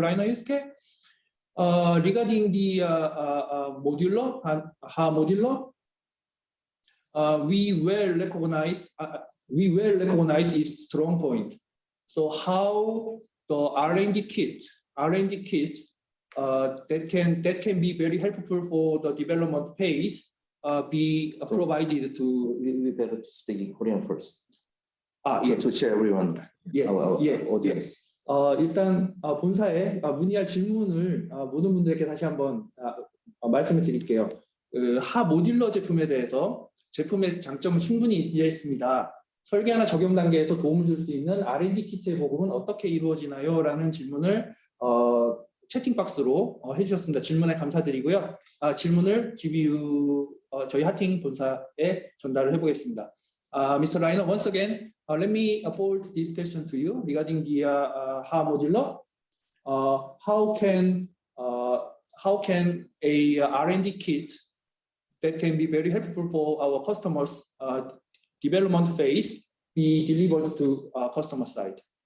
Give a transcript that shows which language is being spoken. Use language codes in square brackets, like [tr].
[en] Rainer Yusuke. Regarding the modular, HA modular, we will recognize its strong point. So how the R&D kit that can be very helpful for the development phase be provided to. We better speak in Korean first. Yeah. To share everyone. Our audience. [ko] 일단 본사에 문의할 질문을 모든 분들에게 다시 한번 말씀을 드릴게요. 하 모듈러 제품에 대해서 제품의 장점을 충분히 이해했습니다. 설계나 적용 단계에서 도움을 줄 수 있는 R&D 키트의 보급은 어떻게 이루어지나요? 라는 질문을 채팅 박스로 해주셨습니다. 질문에 감사드리고요. 질문을 GBU 저희 하팅 본사에 전달을 해보겠습니다. [en] Mr. Rainer, once again, let me forward this question to you regarding the HA modular. How can a R&D kit that can be very helpful for our customers' development phase be delivered to customer side?